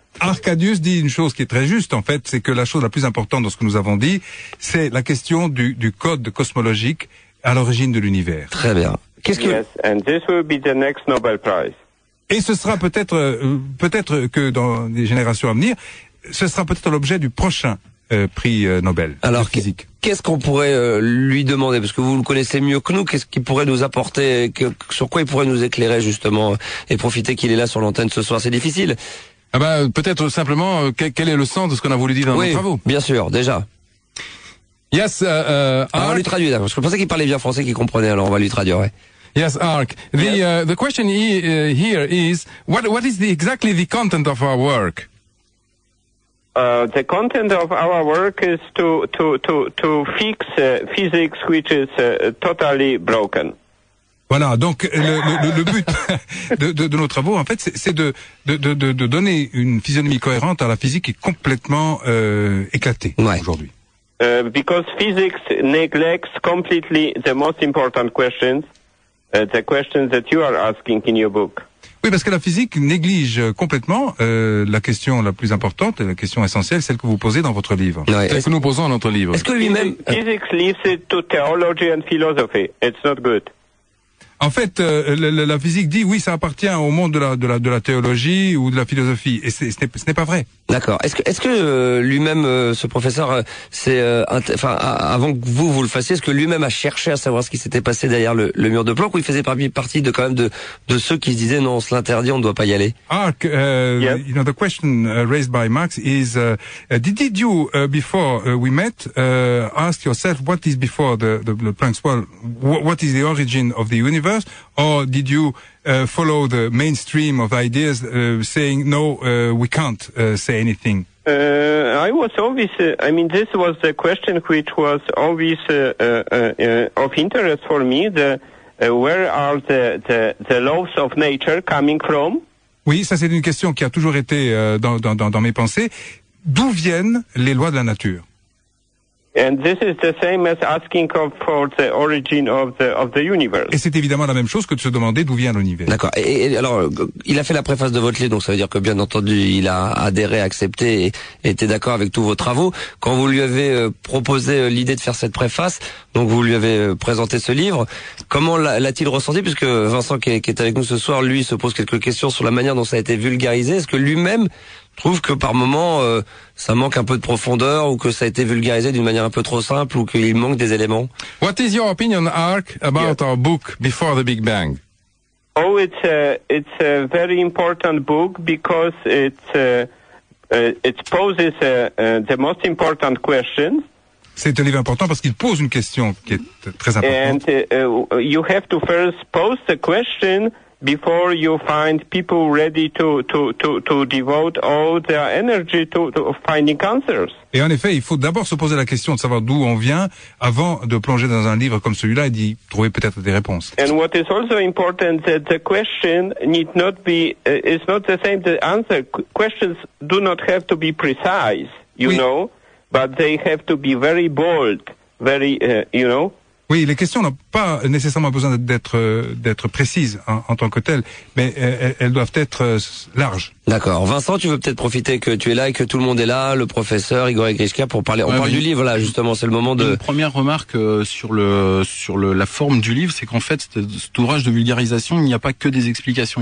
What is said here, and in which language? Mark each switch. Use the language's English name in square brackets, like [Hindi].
[French] Arcadius dit une chose qui est très juste, en fait, c'est que la chose la plus importante dans ce que nous avons dit, c'est la question du code cosmologique à l'origine de l'univers. Très bien. Qu'est-ce que... [English] Yes, and this will be the next Nobel Prize. [French] Et ce sera peut-être que dans les générations à venir, ce sera peut-être l'objet du prochain prix Nobel. Alors, de physique. Qu'est-ce qu'on pourrait lui demander? Parce que vous le connaissez mieux que nous, qu'est-ce qu'il pourrait nous apporter, sur quoi il pourrait nous éclairer justement, et profiter qu'il est là sur l'antenne ce soir, c'est difficile. Ah ben, peut-être simplement, quel est le sens de ce qu'on a voulu dire dans oui, nos travaux? Oui, bien sûr, déjà. [English] Yes, [French] Alors, on lui traduit, parce que je pensais qu'il parlait bien français, qu'il comprenait, alors on va lui traduire, ouais. [English] Yes, Ark. The yes. The question here is what is the exactly the content of our work? The content of our work is to fix physics which is totally broken. [French] Voilà, donc le but de nos travaux en fait c'est de donner une physionomie cohérente à la physique qui est complètement éclatée ouais. aujourd'hui. [English] Because physics neglects completely the most important questions. The questions that you are asking in your book. [French] Oui, parce que la physique néglige complètement la question la plus importante, la question essentielle, celle que vous posez dans votre livre, ouais, celle que nous posons dans notre livre. Est-ce que lui-même [English] physics leaves it to theology and philosophy? It's not good. [French] En fait, la physique dit oui, ça appartient au monde de la théologie ou de la philosophie, et ce n'est pas vrai. D'accord. Est-ce que lui-même, ce professeur, avant que vous le fassiez, est-ce que lui-même a cherché à savoir ce qui s'était passé derrière le mur de Planck, ou il faisait partie de quand même de ceux qui se disaient non, on se l'interdit, on ne doit pas y aller? [English] Ark, yep. You know the question raised by Max is did you before we met ask yourself what is before the Planck's wall? What is the origin of the universe? Universe, or did you follow the mainstream of ideas saying no, we can't say anything? I was always, this was the question which was always of interest for me, where are the laws of nature coming from? [French] Oui, ça c'est une question qui a toujours été dans mes pensées. D'où viennent les lois de la nature? [English] And this is the same as asking for the origin of the universe. [French] Et c'est évidemment la même chose que de se demander d'où vient l'univers. D'accord. Et alors, il a fait la préface de votre livre, donc ça veut dire que bien entendu, il a adhéré, accepté et était d'accord avec tous vos travaux. Quand vous lui avez proposé l'idée de faire cette préface, donc vous lui avez présenté ce livre, comment l'a-t-il ressenti? Puisque Vincent, qui est avec nous ce soir, lui se pose quelques questions sur la manière dont ça a été vulgarisé. Est-ce que lui-même trouve que par moment ça manque un peu de profondeur, ou que ça a été vulgarisé d'une manière un peu trop simple, ou qu'il manque des éléments? [English] What is your opinion, Ark, about our book Before the Big Bang? Oh, it's a very important book because it poses the most important questions. [French] C'est un livre important parce qu'il pose une question qui est très importante. [English] And you have to first pose the question before you find people ready to devote all their energy to finding answers. [French] Et en effet, il faut d'abord se poser la question de savoir d'où on vient avant de plonger dans un livre comme celui-là et d'y trouver peut-être des réponses. [English] And what is also important that the question need not be is not the same the answer. Questions do not have to be precise, you oui. know, but they have to be very bold, very you know. [French] Oui, les questions n'ont pas nécessairement besoin d'être précises en tant que telles, mais elles doivent être larges. D'accord. Vincent, tu veux peut-être profiter que tu es là et que tout le monde est là, le professeur Igor Grishka, pour parler. On parle du livre là, justement. C'est le moment de. Une première remarque sur la forme du livre, c'est qu'en fait, cet ouvrage de vulgarisation, il n'y a pas que des explications.